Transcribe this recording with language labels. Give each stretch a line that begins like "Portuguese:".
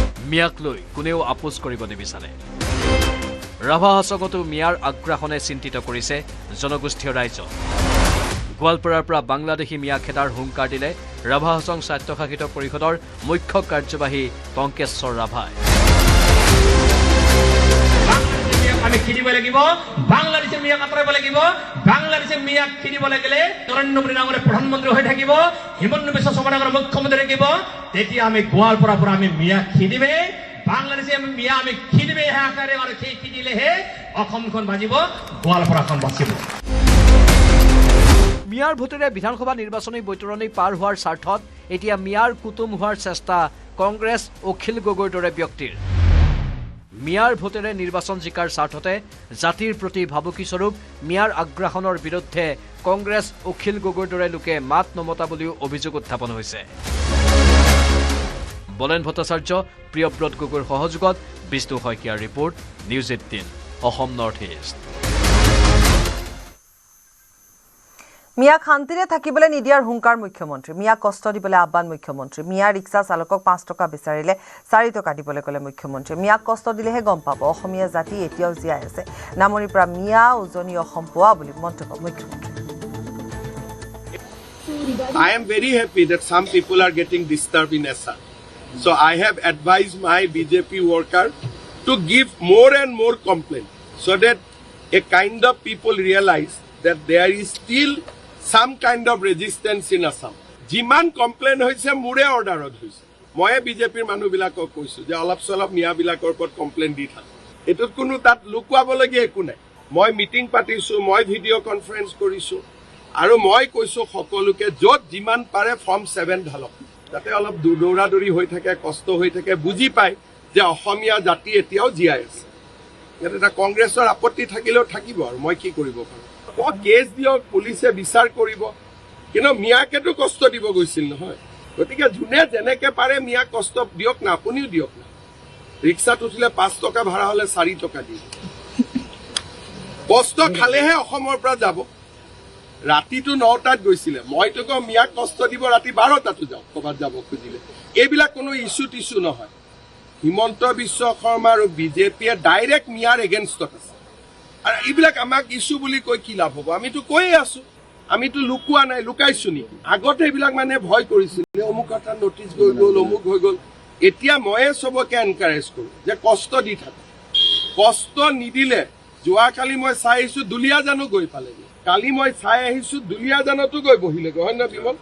Assamese: মিয়াক লৈ কোনেও আপোচ কৰিব নিবিচাৰে। ৰাভা হাছঙতো মিয়াৰ আগ্ৰাসনে চিন্তিত কৰিছে জনগোষ্ঠীয় ৰাইজক। গোৱালপাৰাৰ পৰা বাংলাদেশী মিয়া খেদাৰ হুংকাৰ দিলে ৰাভা হাছং স্বায়ত্তশাসিত পৰিষদৰ মুখ্য কাৰ্যবাহী টংকেশ্বৰ ৰাভাই। আমি খেদিব লাগিব, বাংলাদেশের মিয়াক আঁতৰাব লাগিব। বাংলাদেশের মিয়াক খেদিব লাগিলে নৰেন্দ্ৰ মোদী ডাঙৰে প্ৰধানমন্ত্ৰী হৈ থাকিব, হিমন্ত বিশ্ব শৰ্মা ডাঙৰে মুখ্যমন্ত্ৰী থাকিব। তেতিয়া আমি গোৱালপাৰাৰ পৰা আমি মিয়াক খেদিবে, বাংলাদেশে মিয়া আমি খেদিবে আকাৰে, আৰু সেই খেদিলেহে অসমখন বাজিব, গোৱালপাৰাখন বাচিব। মিয়াৰ ভোটেৰে বিধানসভা নিৰ্বাচনী বৈতৰণি পাৰ হোৱাৰ স্বাৰ্থত এতিয়া মিয়াৰ কুটুম হোৱাৰ চেষ্টা কংগ্ৰেছ অখিল গগৈৰ দৰে ব্যক্তিৰ। মিয়াৰ ভোটেৰে নিৰ্বাচন জিকাৰ স্বাৰ্থতে জাতিৰ প্ৰতি ভাবুকিস্বৰূপ মিয়াৰ আগ্ৰাসনৰ বিৰুদ্ধে কংগ্ৰেছ অখিল গগৈৰ দৰে লোকে মাত নমতা বুলিও অভিযোগ উত্থাপন হৈছে। বলেন ভট্টাচাৰ্য, প্ৰিয়ব্ৰত গগৈৰ সহযোগত বিষ্ণু শইকীয়াৰ report, news 18 Assam north east. মিয়াক শান্তিৰে থাকিবলৈ নিদিয়াৰ হুংকাৰ মুখ্যমন্ত্ৰী, মিয়াক কষ্ট দিবলৈ আহ্বান মুখ্যমন্ত্ৰী। মিয়া ৰিক্সা চালকক 5 টকা বিচাৰিলে 4 টকা দিবলৈ ক'লে মুখ্যমন্ত্ৰী। মিয়াক কষ্ট দিলেহে গম পাব অসমীয়া জাতি এতিয়াও জীয়াই আছে। নামনিৰ পৰা মিয়া উজনি অসম পোৱা বুলি মন্তব্য মুখ্যমন্ত্ৰী।
English: I am very happy that some people are getting disturbed in SR. So I have advised my BJP worker to give more and more complaint so that a kind of people realize that there is still some kind of resistance in Assam.
Assamese: Jiman complaint hoise mure order hoise. Moi BJP manu bilakok koisu je alap salap miya bilakor pot complaint di thak. Etut kono tat lukuabologi eku nai. Moi meeting patisu, moi video conference korisu. Aru moi koisu সকলোকে যত jiman pare form 7 dhalok. Tate alap dura duri hoi thake, kosto hoi thake, buji pai je অসমীয়া জাতি এতিয়াও জীয়াই আছে। এটা কংগ্ৰেছৰ আপত্তি থাকিলেও থাকিব, আৰু মই কি কৰিব পাৰো। কেছ দিয়ক, পুলিচে বিচাৰ কৰিব, কিন্তু মিয়াকেতো কষ্ট দিব গৈছিল নহয়। গতিকে যোনে যেনেকে পাৰে মিয়াক কষ্ট দিয়ক না, আপুনিও দিয়ক না। ৰিক্সাত উঠিলে 5 টকা ভাড়া হলে 4 টকা দিয়ে। কষ্ট খালেহে অসমৰ পৰা যাব। ৰাতিটো 9টাত গৈছিলে, মইতো কওঁ মিয়াক কষ্ট দিব ৰাতি 12টাতো যাওক ক'ৰবাত যাব খুজিলে। এইবিলাক কোনো ইছ্যু টিছ্যু নহয়। হিমন্ত বিশ্ব শৰ্মা আৰু বিজেপিয়ে ডাইৰেক্ট মিয়াৰ এগেইনষ্টত আছে। আৰু এইবিলাক আমাক ইছ্যু বুলি কৈ কি লাভ হ'ব? আমিতো কৈয়ে আছো, আমিতো লুকুৱা নাই, লুকাইছো নেকি? আগতে এইবিলাক মানে ভয় কৰিছিলে, অমুক এটা নটিচ হৈ গ'ল, অমুক হৈ গ'ল। এতিয়া ময়ে চবকে এনকাৰেজ কৰোঁ যে কষ্ট দি থাকক। কষ্ট নিদিলে, যোৱাকালি মই চাই আহিছো দুলীয়াজানো গৈ পালেগৈ, কালি মই চাই আহিছো দুলীয়াজানতো গৈ বহিলেগৈ, হয় নহয় বিমল?